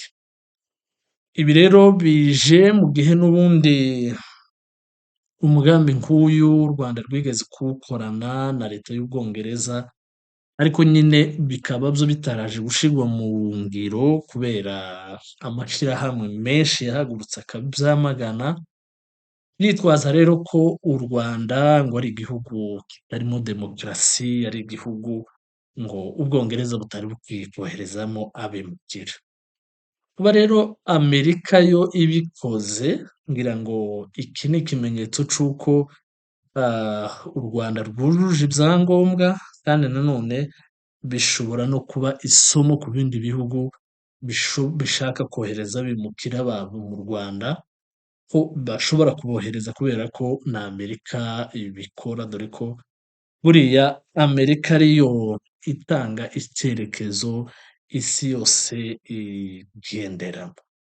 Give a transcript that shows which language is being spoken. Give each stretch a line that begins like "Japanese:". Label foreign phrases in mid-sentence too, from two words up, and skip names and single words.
Rundi: Ibi rero bije mu gihe n'ubundi umugambi nk'uyu u Rwanda rwigeze kuwukorana na leta y'Ubwongereza, ariko nyine bikaba vyo bitaraje gushirwa mu ngiro kubera amashirahamwe menshi yahagurutse akavyamagana, yitwaza rero ko u Rwanda ngo ari igihugu kitarimwo demokarasi, ari igihugu ngo Ubwongereza butari bukwiye koherezamwo abimukira. Kuba rero Amerika yo ibikoze ngira ngo iki ni ikimenyetso c'uko u
Kinyarwanda: Rwanda rwujuje ibyangombwa kandi nanone bishobora no kuba isomo ku bindi bihugu bishaka kohereza abimukira babo mu Rwanda, ko bashobora kubohereza kubera ko na Amerika ibikora, dore ko buriya Amerika ariyo itanga icyerekezo isi yose igenderamo.